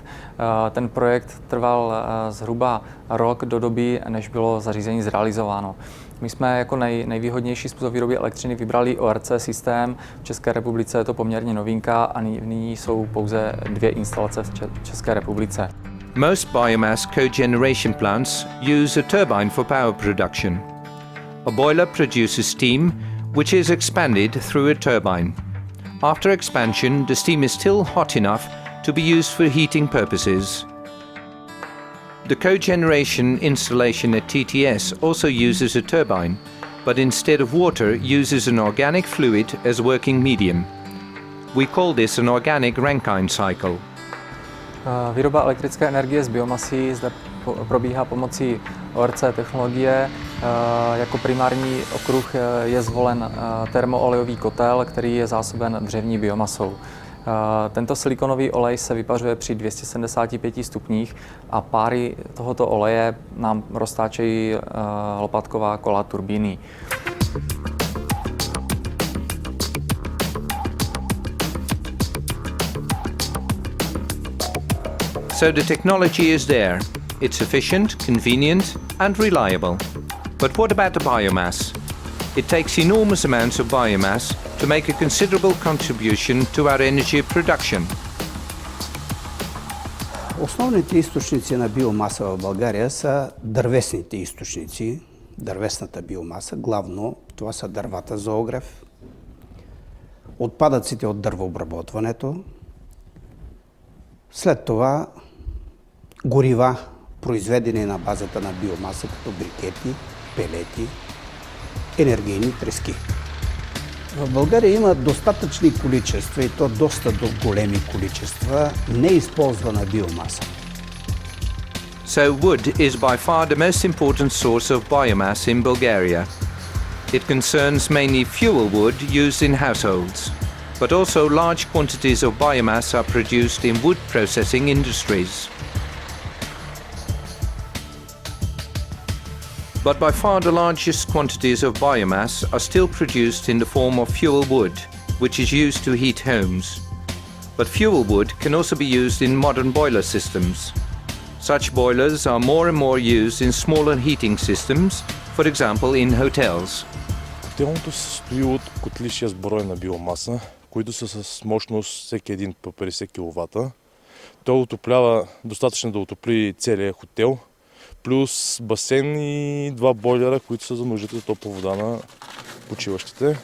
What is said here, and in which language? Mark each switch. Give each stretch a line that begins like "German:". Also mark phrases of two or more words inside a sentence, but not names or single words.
Czech: Ten projekt trval zhruba rok do doby, než bylo zařízení zrealizováno. My jsme jako nejvýhodnější způsob výroby elektřiny vybrali ORC systém. V České republice je to poměrně novinka a nyní jsou pouze 2 instalace v České republice.
English: Most biomass cogeneration plants use a turbine for power production. A boiler produces steam, which is expanded through a turbine. After expansion, the steam is still hot enough to be used for heating purposes. The cogeneration installation at TTS also uses a turbine, but instead of water uses an organic fluid as working medium. We call this an organic Rankine cycle.
Czech: Výroba elektrické energie z biomasy zde probíhá pomocí ORC technologie. Jako primární okruh je zvolen termooleový kotel, který je zásoben dřevní biomasou. Tento silikonový olej se vypařuje při 275 stupních a páry tohoto oleje nám roztáčejí lopatková kola turbíny.
English: So the technology is there. It's efficient, convenient and reliable. But what about the biomass? It takes enormous amounts of biomass to make a considerable contribution to our energy production.
Bulgarian: Основните източници на биомаса в България са дървесните източници, дървесната биомаса. Главно това са дървата за огрев, отпадъците от дървообработването, след това горива, произведени на базата на биомаса, като брикети, пелети, енергийни трески. В България има достатъчни количества, и то доста големи количества, неизползвана биомаса.
English: So wood is by far the most important source of biomass in Bulgaria. It concerns mainly fuel wood used in households, but also large quantities of biomass are produced in wood processing industries. But by far the largest quantities of biomass are still produced in the form of fuel wood, which is used to heat homes. But fuel wood can also be used in modern boiler systems. Such boilers are more and more used in smaller heating systems, for example in hotels.
Bulgarian: Котелното се състои от котли 6 броя на биомаса, които са с мощност всеки един по 50 кВт. Той отоплява достатъчно да отопли целия хотел, плюс басейн и 2 бойлера, които са за нуждите за топла вода на почиващите.